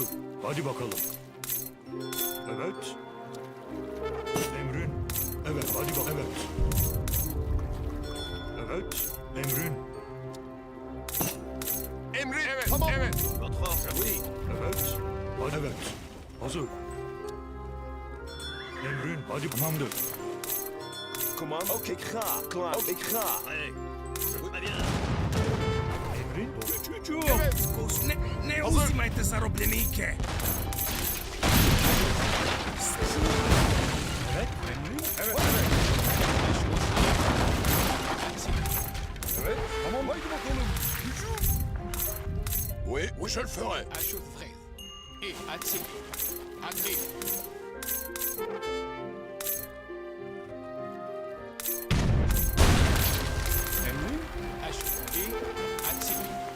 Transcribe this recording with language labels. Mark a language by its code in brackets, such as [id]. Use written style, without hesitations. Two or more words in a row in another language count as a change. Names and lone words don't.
[tr] Hadi bakalım. Evet. Emrin. Evet. Hadi bak. Evet. Evet. Emrin. Emri. Evet. Tamam. Evet. Evet. Hadi evet. Hazır. Emrin. Hadi tamamdır. [nl] Command. Oké, ik ga. Klaar. Ik ga. [tr] Emrin. Evet. [sr] Ne, ne [tr] Hazır. [sr] uzimajte zarobljenike. [tr] Evet. Evet. Evet. Tamam. Haydi bakalım. Hücum. [fr] Oui, oui, je le ferai. Achauffez. Et attirez. Agrée. Achevé. Attiré.